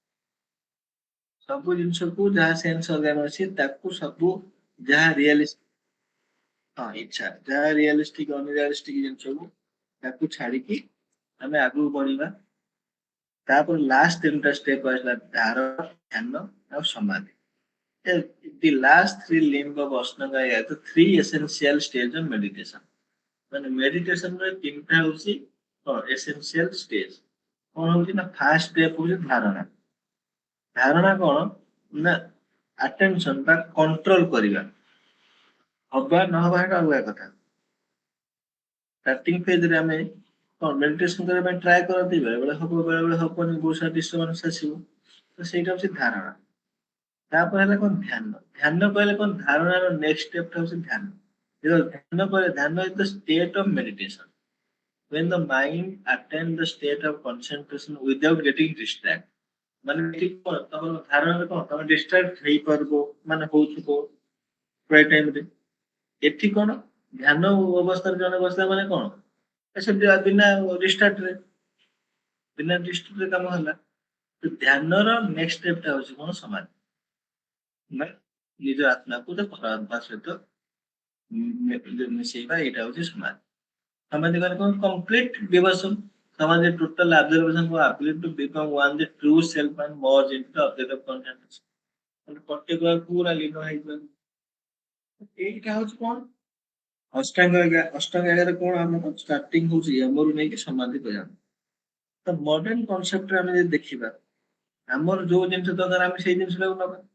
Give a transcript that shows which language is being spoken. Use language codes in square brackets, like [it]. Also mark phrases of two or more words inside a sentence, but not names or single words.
[or] ସବୁ ଜିନିଷକୁ ଯାହା [en] sense organ [or] ଅଛି ତାକୁ ସବୁ ଯାହା ହଁ ଇଚ୍ଛା ଯାହା [en] realistic unrealistic [or] ଜିନିଷକୁ ତାକୁ ଛାଡିକି ଆମେ ଆଗକୁ ବଢିବା। ତାପରେ ଲାଷ୍ଟ ତିନିଟା ଷ୍ଟେପ ଆସିଲା ଧାରଣା, ଧ୍ୟାନ ଆଉ ସମାଧି। [en] The last three limb of Ashtanga are the three essential stage of meditation. [or] ମାନେ ମେଡିଟେସନ ରେ ତିନିଟା ହଉଛି [en] essential stage. [or] କଣ ହଉଛି ନା [en] first step [or] ହଉଛି ଧାରଣା। ଧାରଣା କଣ ନା ଆଟେନସନ ବା କଣ୍ଟ୍ରୋଲ କରିବା। ହବା ନହବା ସେଟା ଅଲଗା କଥା। [en] starting phase [or] ଆମେ କଣ ମେଡିଟେସନ କରିବା ପାଇଁ ଟ୍ରାଏ କରନ୍ତି, ବେଳେବେଳେ ହବ ବେଳେବେଳେ ହବନି, ବହୁତ ସାରା ଡିଷ୍ଟର୍ବାନ୍ସ ଆସିବ। ତ ସେଇଟା ହଉଛି ଧାରଣା। ତାପରେ ହେଲା କଣ ଧ୍ୟାନ। ଧ୍ୟାନ କହିଲେ କଣ ଧାରଣାର [en] next step [or] ହଉଛି ଧ୍ୟାନ। ଧ୍ୟାନ କହିଲେ [en] ଧ୍ୟାନ is the state of meditation when the mind attains the state of concentration without getting distracted। [or] ମାନେ ଏଠି କଣ ତମର ଧାରଣାରେ କଣ ତମେ ଡିଷ୍ଟ୍ରାକ୍ଟ ହେଇପାରିବ ମାନେ ହଉଥିବ ପ୍ରାୟ ଟାଇମରେ। ଏଠି କଣ ଧ୍ୟାନ ଅବସ୍ଥାରେ ଜଣେ ବସିଲା ମାନେ କଣ ସେମିତି ବିନା ଡିଷ୍ଟ୍ରାକ୍ଟରେ ବିନା ଡିଷ୍ଟ୍ରାକ୍ଟରେ କାମ ହେଲା। ତ ଧ୍ୟାନର [en] next step [or] ହଉଛି କଣ ସମାଧି। ମାନେ ନିଜ ଆତ୍ମାକୁ ତ ପରମାତ୍ମା ସହିତ ମିଶେଇବା, ଏଇଟା ହଉଛି ସମାଧି। ସମାଧି ମାନେ କଣ [en] complete devotion. ସମାଧି ଟୋଟାଲ absorption or ability to become one the true self and merge into the object of consciousness। [or] ମାନେ ପର୍ଟିକୁଲାର ପୁରା ଲୀନ ହେଇଯିବା। ଏଇଟା ହଉଛି କଣ ଅଷ୍ଟାଙ୍ଗ କଣ ଆମର ଷ୍ଟାର୍ଟିଂ ହଉଛି ୟମରୁ ନେଇକି ସମାଧି ପର୍ଯ୍ୟନ୍ତ। ତ [en] modern concept [or] ଆମେ ଯଦି ଦେଖିବା ଆମର ଯୋଉ ଜିନିଷ ଦରକାର ଆମେ ସେଇ ଜିନିଷଟାକୁ ନବା।